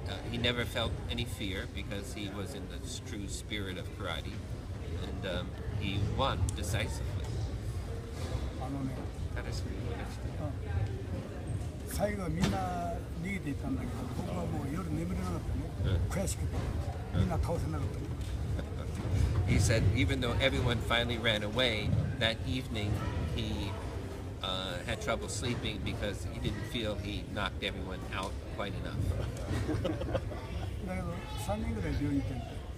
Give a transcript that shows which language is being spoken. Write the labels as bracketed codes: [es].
[en] he never felt any fear because he was in the true spirit of karate, and he won decisively. [ja] あのね、正しく言いました。最後はみんな逃げていったんだけど、僕はもう夜眠れなかったね、悔しくて、みんな倒せなかったね。 [en] He said even though everyone finally ran away, that evening he had trouble sleeping because he didn't feel he knocked everyone out quite enough. [ja] だけど3人ぐらい病院行ってんだよ。